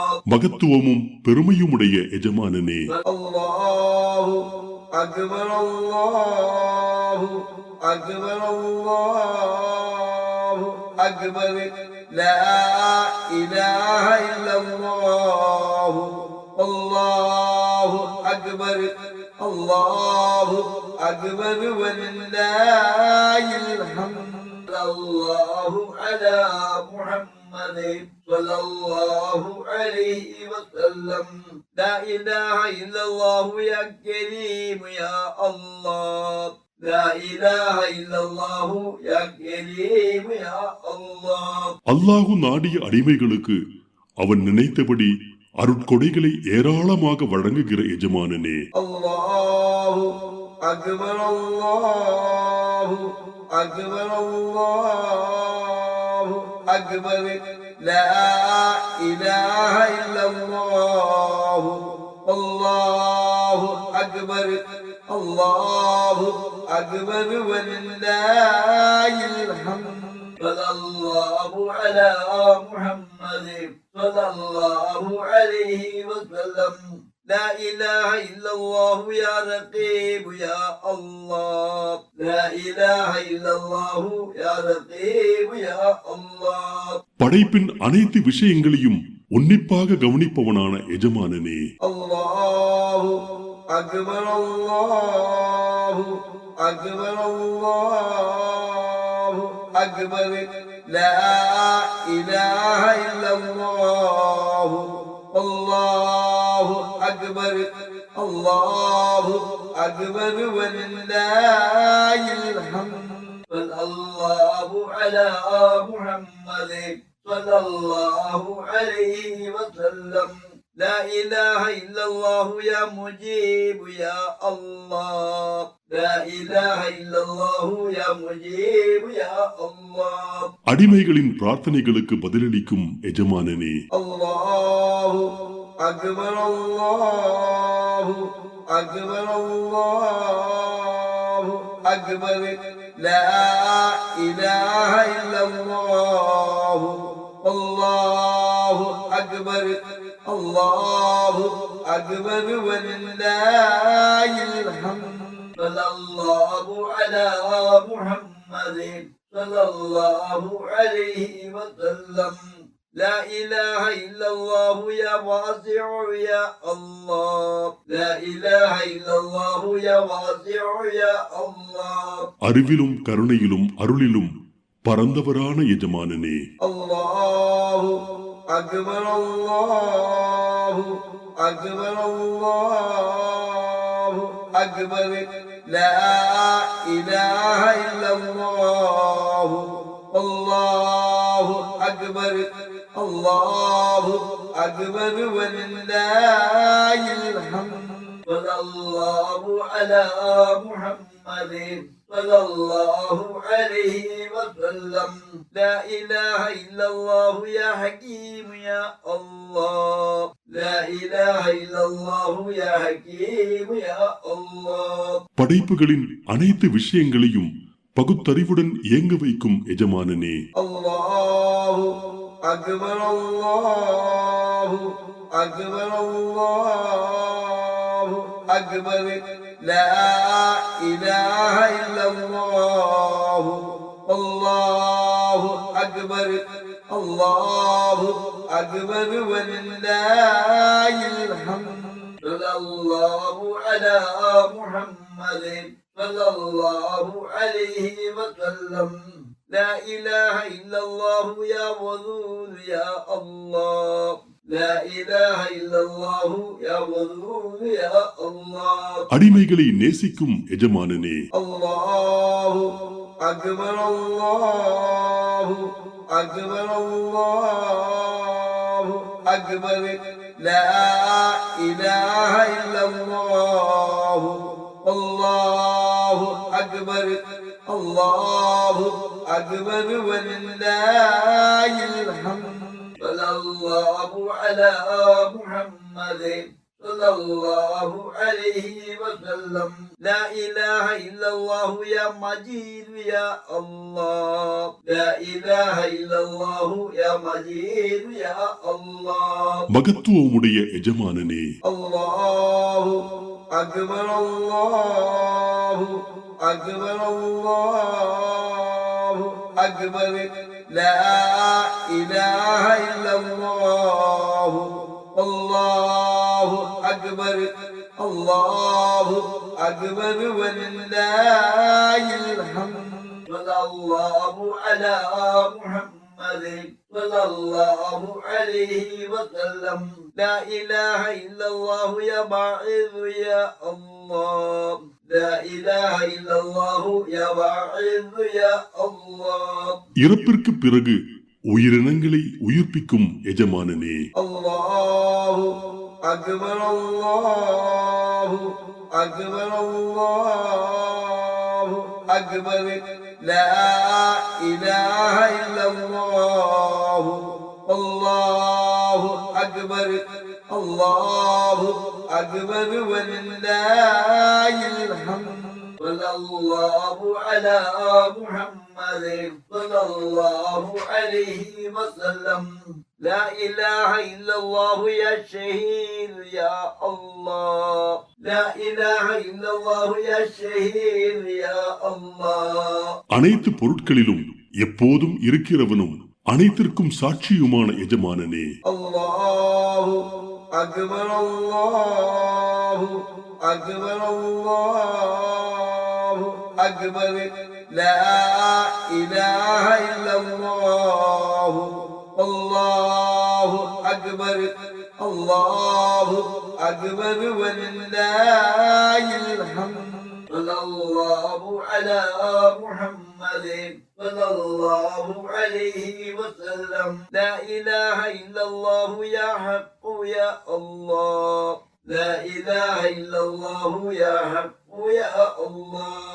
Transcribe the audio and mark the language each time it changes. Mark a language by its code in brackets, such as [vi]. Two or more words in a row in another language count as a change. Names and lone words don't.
[ta] மகத்துவமும் பெருமையுமுடைய எஜமானனே [ar] الله أكبر الله أكبر الله أكبر لا إله إلا الله الله أكبر الله أكبر ولله الحمد الله على محمد صلى الله عليه وسلم لا إله إلا الله يا كريم يا الله لا إله إلا الله يا كريم يا الله [ta] அல்லாஹு நாடிய அடிமைகளுக்கு அவன் நினைத்தபடி அருட்கொடைகளை ஏராளமாக வழங்குகிற எஜமானனே [ar] الله أكبر الله أكبر الله أكبر لا إله إلا الله الله أكبر الله أكبر ولله الحمد صلى الله على محمد صلى الله عليه وسلم لا إله إلا الله يا رقيب يا الله لا إله إلا الله يا رقيب يا الله [ta] படைப்பின் அனைத்து விஷயங்களையும் உன்னிப்பாக கவனிப்பவனான எஜமானனே [ar] الله أكبر الله أكبر الله أكبر لا إله إلا الله الله أكبر الله أكبر ولله الحمد صلى الله على محمد صلى الله عليه وسلم لا إله إلا الله يا مجيب يا الله لا إله إلا الله يا مجيب يا الله [ta] அடிமைகளின் பிரார்த்தனைகளுக்கு பதிலளிக்கும் எஜமானனே [ar] الله أكبر الله أكبر الله أكبر لا إله إلا الله الله أكبر الله أكبر ولله الحمد صلى الله على محمد صلى الله عليه وسلم لا إله إلا الله يا واسع يا الله لا إله إلا الله يا واسع يا الله [ta] அறிவிலும் கருணையிலும் அருளிலும் பரந்தவரான எஜமானனே [ar] الله أكبر الله أكبر الله أكبر لا إله إلا الله الله أكبر الله أكبر ولله الحمد صلى الله على محمد صلى الله عليه وسلم لا إله إلا الله يا حكيم يا الله لا إله إلا الله يا حكيم يا الله [ta] படைப்புகளின் அனைத்து விஷயங்களையும் பகுத்தறிவுடன் இயங்க வைக்கும் எஜமானனே [ar] الله أكبر الله أكبر الله أكبر لا إله إلا الله الله أكبر الله أكبر ولله الحمد صلى الله على محمد صلى الله عليه وسلم لا إله إلا الله يا ودود يا الله لا إله إلا الله يا ودود يا الله [ta] அடிமைகளை நேசிக்கும் எஜமானனே [ar] الله أكبر الله أكبر الله أكبر لا إله إلا الله الله أكبر الله أكبر ولله الحمد صلى الله على محمد صلى الله عليه وسلم لا إله إلا الله يا مجيد يا الله لا إله إلا الله يا مجيد يا الله [ta] மகத்துவமுடைய எஜமானனே [ar] الله أكبر الله أكبر الله أكبر لا إله إلا الله الله أكبر الله أكبر ولله الحمد صلى الله على محمد صلى الله عليه وسلم لا إله إلا الله يا باعث يا الله لا إله إلا الله يا باعث يا الله [ta] இறப்பிற்கு பிறகு உயிரினங்களை உயிர்ப்பிக்கும் எஜமானனே [ar] الله أكبر الله أكبر الله أكبر لا إله إلا الله الله أكبر الله أكبر ولله الحمد صلى الله على محمد صلى الله عليه وسلم لا إله إلا الله يا شهيد يا الله لا إله إلا الله يا شهيد يا الله [ta] அனைத்து பொருட்களிலும் எப்போதும் இருக்கிறவனும் அனைத்திற்கும் சாட்சியுமான எஜமானனே [ar] الله أكبر الله أكبر الله أكبر لا إله إلا الله الله أكبر الله أكبر ولله الحمد صلى الله على محمد صلى الله عليه وسلم لا إله إلا الله يا حق يا الله لا إله إلا الله يا حق يا الله